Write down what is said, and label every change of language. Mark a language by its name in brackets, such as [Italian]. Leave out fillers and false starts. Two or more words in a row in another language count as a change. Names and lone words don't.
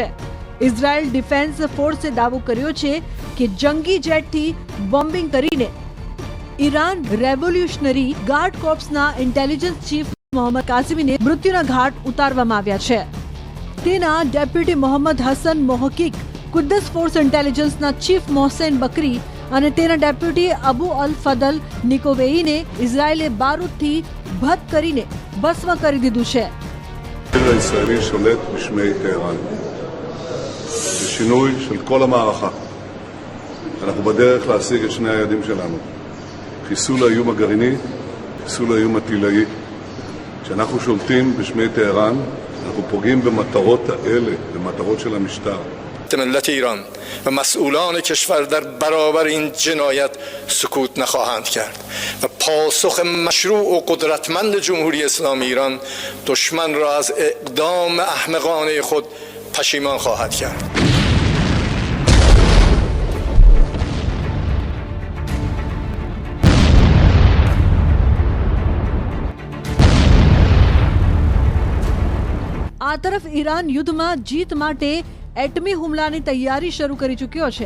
[Gujarati] ઇઝરાયેલ ડિફેન્સ ફોર્સે દાવો કર્યો છે કે જંગી જેટથી બોમ્બિંગ કરીને ઈરાન રેવોલ્યુશનરી ગાર્ડ કોર્પ્સના [English] intelligence chief [Gujarati] મોહમ્મદ કાસિમીને મૃત્યુના ઘાટ ઉતારવામાં આવ્યા છે। તેના ડેપ્યુટી મોહમ્મદ હસન મોહકીક, કુદ્દસ ફોર્સ ઇન્ટેલિજન્સના ચીફ મોહસેન બકરી અને તેના ડેપ્યુટી અબુ અલ ફદલ નિકોવેઈને ઇઝરાયેલે બારૂદથી ભત કરીને ભસ્મ કરી દીધું છે। [Hebrew] הישראלי שולט בשמי טהרן. בשינוי של כל המערכה. אנחנו בדרך להשיג את שני היעדים שלנו. חיסול האיום הגרעיני, חיסול האיום הטילאי. כשאנחנו שולטים בשמי טהרן, אנחנו פוגעים במטרות האלה, במטרות של המשטר. [Persian] ملت ایران و مسئولان کشور در برابر این جنایت سکوت نخواهند کرد و پاسخ مشروع و قدرتمند جمهوری اسلامی ایران دشمن را از اقدام احمقانه خود پشیمان خواهد کرد. [Gujarati] આ તરફ ઈરાન યુદ્ધમાં જીત માટે એટમી હુમલાની તૈયારી શરૂ કરી ચૂક્યો છે।